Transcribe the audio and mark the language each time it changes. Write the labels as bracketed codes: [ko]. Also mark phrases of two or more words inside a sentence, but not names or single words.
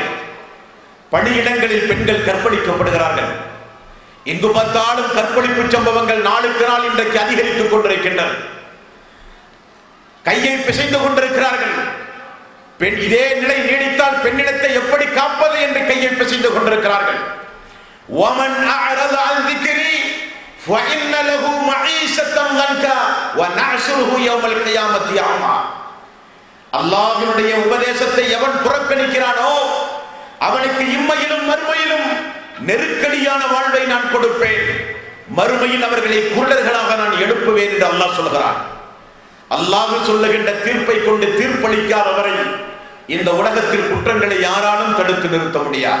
[ta] பணியிடங்களில் பெண்கள் கற்பழிக்கப்படுகிறார்கள். எங்கு பார்த்தாலும் கற்பழிப்பு சம்பவங்கள் நாளுக்கு நாள் இன்றைக்கு அதிகரித்துக் கொண்டிருக்கின்றன. கையை பிசைந்து கொண்டிருக்கிறார்கள். பெண் இதே நிலை நீடித்தால் பெண்ணிடத்தை எப்படி காப்பது என்று கையை பிசைந்து கொண்டிருக்கிறார்கள். [ar] وَمَنْ أَعْرَضَ عَنْ ذِكْرِي فَإِنَّ لَهُ مَعِيشَةً ضَنكًا وَنَحْشُرُهُ يَوْمَ الْقِيَامَةِ أَعْمَى. [ta] அல்லாஹ்வினுடைய உபதேசத்தை எவன் புறக்கணிக்கிறானோ அவனுக்கு இம்மையிலும் மறுமையிலும் நெருக்கடியான வாழ்வை நான் கொடுப்பேன், மறுமையில் அவர்களை குருடர்களாக நான் எழுப்புவேன் என்று அல்லாஹ் சொல்கிறான். அல்லாஹ் சொல்லுகின்ற தீர்ப்பை கொண்டு தீர்ப்பளிக்காதவரை இந்த உலகத்தில் குற்றங்களை யாராலும் தடுத்து நிறுத்த முடியாது.